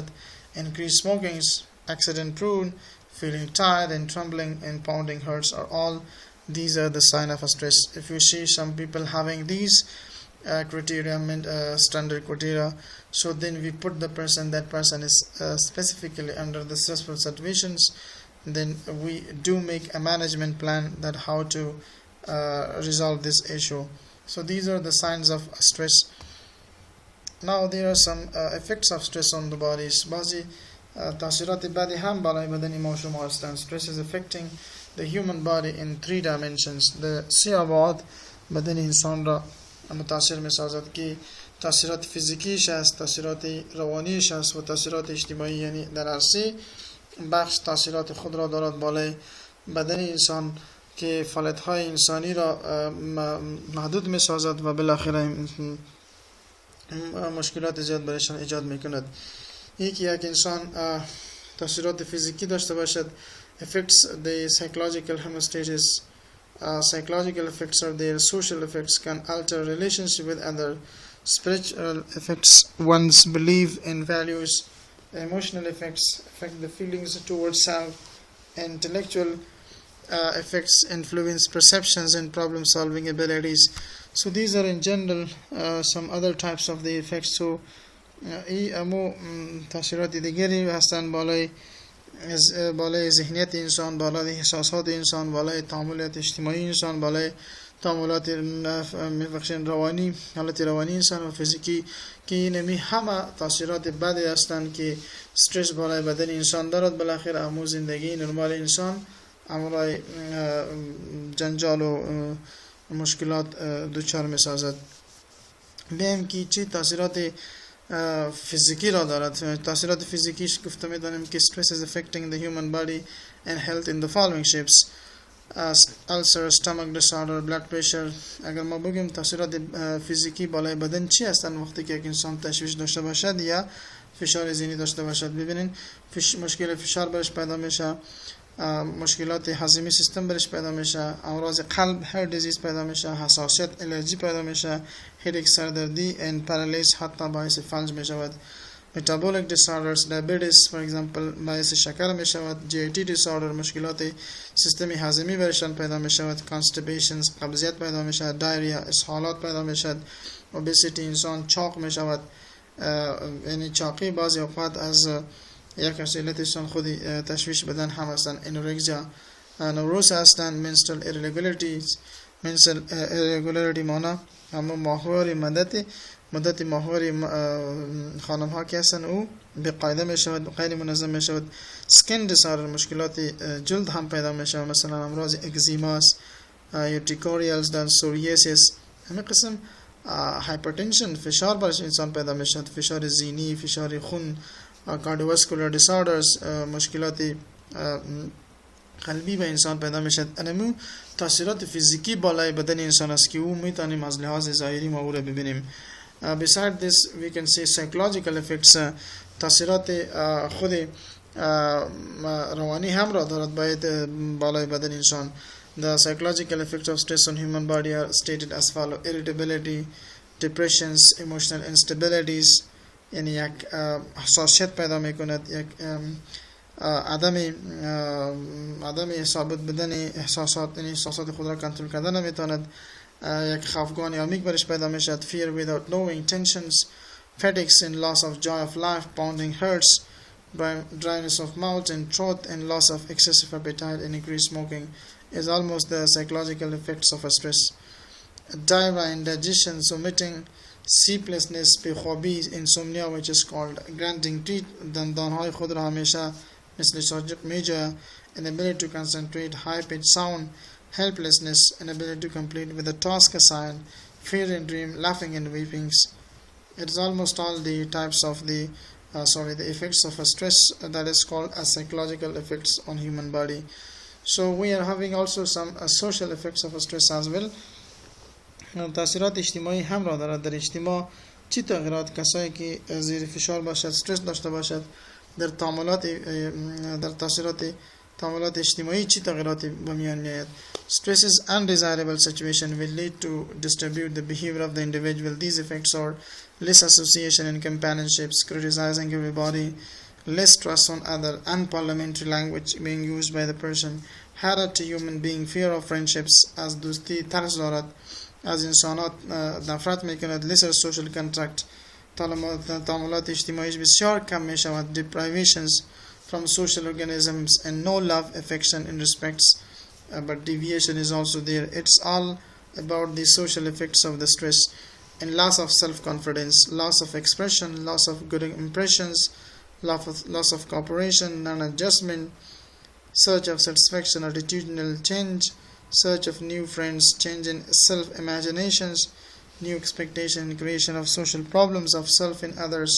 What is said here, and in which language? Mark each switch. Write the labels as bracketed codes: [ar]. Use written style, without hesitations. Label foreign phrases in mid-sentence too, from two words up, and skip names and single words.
[en] increased smoking, accident prone, feeling tired and trembling and pounding hearts are all these are the sign of a stress. If you see some people having these criteria, standard criteria, so then we put that person is specifically under the stressful situations. Then we do make a management plan that how to resolve this issue. So these are the signs of stress. Now there are some effects of stress on the bodies. [fa] بعضی تاثیرات بدی هم بالای بدن ما شما هستند. [en] Stress is affecting the human body in 3 dimensions. [fa] The 3 ابعاد بدن انسان را متاثر می سازد که تاثیرات فیزیکیش است، تاثیرات روانیش است و تاثیرات اجتماعی. یعنی در هر 3 بخش تاثیرات خود را دارد بالای بدن انسان که فعالیت‌های انسانی را محدود می سازد و بالاخره مشکلات زیاد برایشان ایجاد می کند. یک انسان تاثیرات فیزیکی داشته باشد، [en] affects the psychological homeostasis. Psychological effects are their social effects can alter relationship with other. Spiritual effects one's belief and values. Emotional effects affect the feelings towards self. Intellectual effects influence perceptions and problem solving abilities. So these are in general some other types of the effects. [fa] So امو تاثیرات دیگری هستند بالای ذهنیت انسان، بالای احساسات انسان، بالای تعاملات اجتماعی انسان، بالای تعاملات روانی، حالت روانی انسان و فیزیکی که اینمی همه تاثیرات بدی هستند که استرس بالای بدن انسان دارد. بالاخره امو زندگی نرمال انسان امرای جنجال و مشکلات دوچار می سازد. بهم که چی تاثیرات فیزیکی را دارد. تاثیرات فیزیکیش گفته می دانیم که [en] stress is affecting the human body and health in the following shapes: ulcer, stomach disorder, blood pressure. [fa] اگر ما بگیم تاثیرات فیزیکی بالای بدن چی هستند وقتی که یک انسان تشویش داشته باشد یا فشار ذهنی داشته باشد، ببینین مشکل فشار برش پیدا میشه، مشکلات هضمی سیستم برش پیدا میشه، امراض قلب [en] heart disease [fa] پیدا میشه، حساسیت الرژی پیدا میشه، هیدک سردردی [en] and paralysis [fa] حتی باعث فلج میشود. [en] metabolic disorders, diabetes for example [fa] باعث شکر میشود. [en] GIT disorder [fa] مشکلات سیستم هضمی برشان پیدا میشود. constipations قبضیت پیدا میشود. diarrhea اسهالات پیدا میشود. obesity انسان چاق میشود. یعنی چاقی بعضی اوقات از یک علتشان خودی تشویش بدن هم هستند. [en] anorexia nervosa [fa] هستند. [en] menstrual irregularities menstrual irregularity [fa] مانا اما ماهواری مدت ماهواری خانم ها که هستند او به قاعده می شود، غیر منظم می شود. [en] skin disorder [fa] مشکلات جلد هم پیدا می شود، مثلا امراض اگزیماس، urticarials در سوریاسیس. همین قسم hypertension فشار برش انسان پیدا می شود، فشار ذهنی، فشار خون، [en] cardiovascular disorders [fa] مشکلات قلبی به انسان پیدا می شود. انمو تاثیرات فیزیکی بالای بدن انسان است که او میتونیم از لحاظ ظاهری ما او را ببینیم. [en] Beside this we can say psychological effects. [fa] تاثیرات خود روانی هم را دارد بالای بدن انسان. [en] The psychological effects of stress on human body are stated as follow: irritability, depressions, emotional instabilities. [fa] یعنی یک حساسیت پیدا میکند، یک عدم ثابت بدن احساسات، یعنی احساسات خود را کنترل کردن نمیتواند. یک خفگان عمیق برش پیدا میشد. [en] fear without knowing, tensions, fatigues and loss of joy of life, pounding hearts, dryness of mouth and throat and loss of excessive appetite and increased smoking is almost the psychological effects of a stress. Diarrhea, indigestion, vomiting, sleeplessness, بیخوابی, insomnia which is called grinding teeth, [fa] دندانهای خود را همیشه مثل ساجق میجا, [en] inability to concentrate, high pitched sound, helplessness, inability to complete with a task assigned, fear and dream, laughing and weeping. It is almost all the types of the effects of a stress that is called as psychological effects on human body. So we are having also some social effects of a stress as well. [fa] تاثیرات اجتماعی هم را دارد. در اجتماع چی تغییرات کسایی که زیر فشار باشد، استرس داشته باشد، در تاثیرات تعاملات اجتماعی چی تغییراتی به میان میآید. [en] Stresses undesirable situation will lead to distribute the behavior of the individual. These effects are less association and companionships, criticizing everybody, less trust on other, unparliamentary language being used by the person, حیرت to human being, fear of friendships, [fa] از دوستی ترس دارد، از انسانات نفرت میکند، [en] lesser social contract، [fa] تعاملات اجتماعیش بسیار کم میشود، [en] deprivations from social organisms and no love, affection and respects but deviation is also there. It's all about the social effects of the stress, and loss of self-confidence, loss of expression, loss of good impressions, loss of cooperation, non-adjustment, search of satisfaction, attitudinal change, search of new friends, change in self-imaginations, new expectation, creation of social problems of self in others.